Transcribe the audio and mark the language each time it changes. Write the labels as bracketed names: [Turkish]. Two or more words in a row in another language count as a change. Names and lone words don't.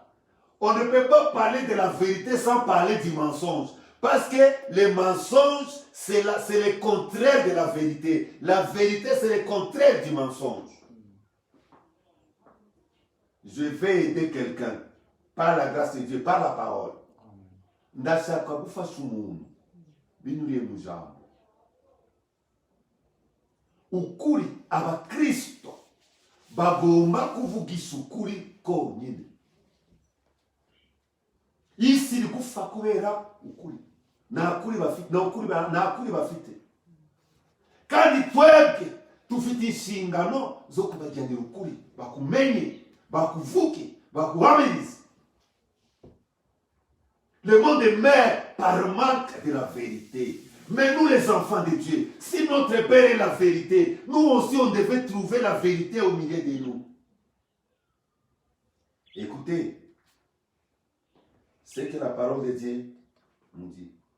[French] On ne peut pas parler de la vérité sans parler du mensonge. Parce que le mensonge, c'est le contraire de la vérité. La vérité, c'est le contraire du mensonge. Je vais aider quelqu'un par la grâce de Dieu, par la parole. [Kinyarwanda] Ndashaka gufasha umuntu binuriye mu jambo. Ukuri abakristo bagomba kuvugisha ukuri konyine. Isi iri gufa kubera ukuri. Nta kuri bafite. Kandi twebwe tufite inshingano zo kubajyanira ukuri, bakumenye, bakuvuke, bakuhamirize. [French] Le monde meurt par manque de la vérité. Mais nous, les enfants de Dieu, si notre Père est la vérité, nous aussi, on devait trouver la vérité au milieu de nous. Écoutez, c'est que la parole de Dieu nous dit.